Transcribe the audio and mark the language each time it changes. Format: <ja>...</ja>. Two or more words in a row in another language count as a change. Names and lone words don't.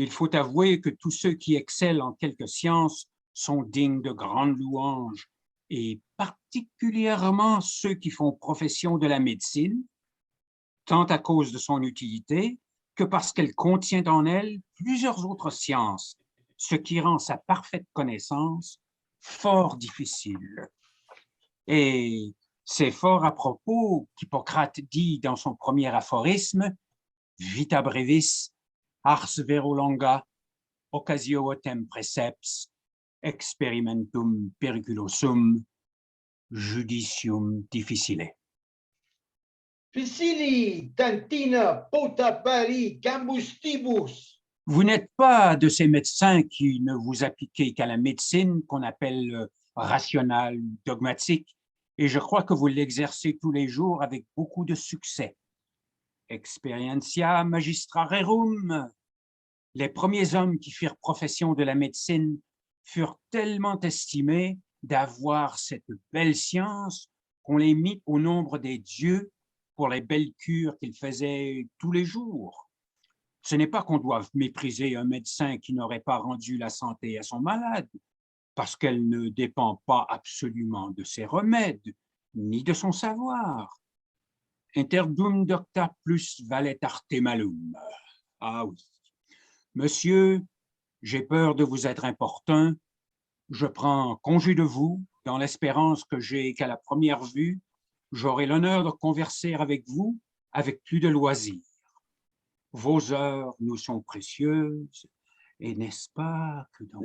<fr>Il faut avouer que tous ceux qui excellent en quelque science sont dignes de grandes louanges, et particulièrement ceux qui font profession de la médecine, tant à cause de son utilité que parce qu'elle contient en elle plusieurs autres sciences, ce qui rend sa parfaite connaissance fort difficile. Et c'est fort à propos qu'Hippocrate dit dans son premier aphorisme «</fr> <la>Vita brevis, ars vero longa, occasio autem preseps, experimentum periculosum, judicium difficile ». Piscili, tantina, potapari, gambustibus.</la> <fr>Vous n'êtes pas de ces médecins qui ne vous appliquez qu'à la médecine qu'on appelle rationnelle, dogmatique, et je crois que vous l'exercez tous les jours avec beaucoup de succès.</fr> <la>Experientia magistra rerum.</la> <fr>Les premiers hommes qui firent profession de la médecine furent tellement estimés d'avoir cette belle science qu'on les mit au nombre des dieux pour les belles cures qu'ils faisaient tous les jours. Ce n'est pas qu'on doive mépriser un médecin qui n'aurait pas rendu la santé à son malade, parce qu'elle ne dépend pas absolument de ses remèdes, ni de son savoir.</fr> <la>Interdum docta plus valet arte malum.</la> <fr>Ah oui. Monsieur, j'ai peur de vous être importun. Je prends congé de vous dans l'espérance que j'ai qu'à la première vue, j'aurai l'honneur de converser avec vous avec plus de loisir. Vos heures nous sont précieuses, et n'est-ce pas que dans...</fr>